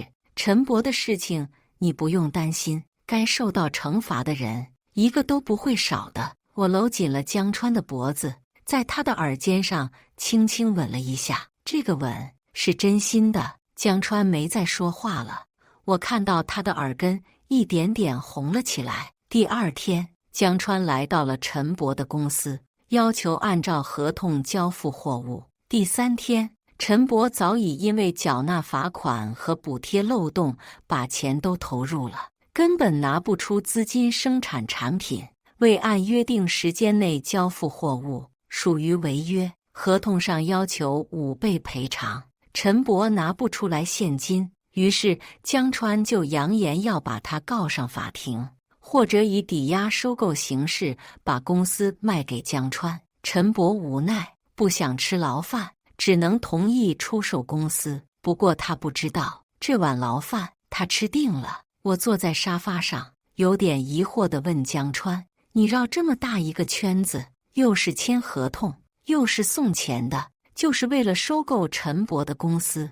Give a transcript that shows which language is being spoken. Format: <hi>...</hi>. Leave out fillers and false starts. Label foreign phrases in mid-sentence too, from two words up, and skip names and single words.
<zh>陳伯的事情你不用擔心，該受到懲罰的人一個都不會少的。我摟緊了江川的脖子，在他的耳尖上輕輕吻了一下，這個吻是真心的。江川沒再說話了，我看到他的耳根一點點紅了起來。第二天，江川來到了陳伯的公司，要求按照合同交付貨物。第三天，陳伯早已因為繳納罰款和補貼漏洞，把錢都投入了，根本拿不出資金生產產品，未按約定時間內交付貨物，屬於違約。合同上要求5倍賠償，陳伯拿不出來現金，於是江川就揚言要把他告上法庭，或者以抵押收購形式把公司賣給江川。陳伯無奈， 不想吃牢飯，只能同意出售公司。不過他不知道，這碗牢飯他吃定了。我坐在沙發上，有點疑惑地問江川：“你繞這麼大一個圈子，又是簽合同，又是送錢的，就是為了收購陳伯的公司？”</zh>